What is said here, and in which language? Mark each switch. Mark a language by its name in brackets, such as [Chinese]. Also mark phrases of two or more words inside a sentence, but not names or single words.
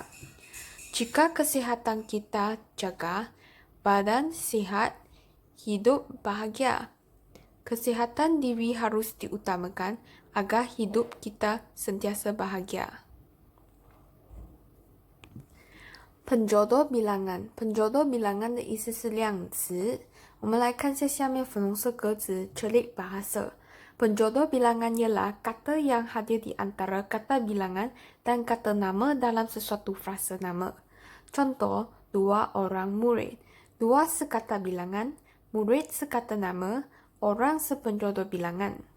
[Malay] Jika kesihatan kita jaga, badan sihat, hidup bahagia. Kesihatan diri harus diutamakan agar hidup kita sentiasa bahagia. Penjodoh bilangan. Penjodoh bilangan [Chinese] 的意思是量词。我们来看一下下面粉红色格子 [Malay] celik bahasa. Penjodoh bilangan ialah kata yang hadir di antara kata bilangan dan kata nama dalam sesuatu frasa nama. Contoh, 2 orang murid. 2 sekata bilangan, murid sekata nama, orang sepenjodoh bilangan.